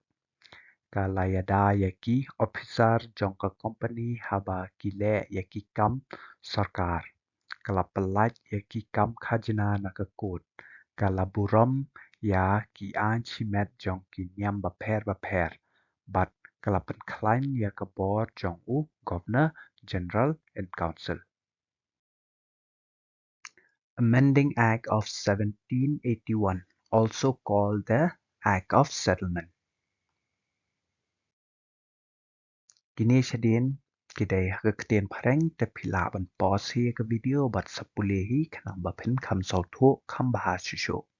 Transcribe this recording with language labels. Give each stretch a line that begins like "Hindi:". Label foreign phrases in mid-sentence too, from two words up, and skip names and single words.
Khasi: Kala yada yaki officer jong ka company haba kile yaki kam sarkar. Kala pelaj yaki kam khajna na ka court. Kala buram ya ki anchimet jong ki nyam baper. But kala penklaim ya ka bor jong u Governor General and Council.
English: Amending Act of 1781, also called the Act of Settlement.
Khasi: Kini syadin kidai hakaktian pareng te pila ban pause hi ka video bat sapulehi kanang bapen kam sautu kam bahas syusyo.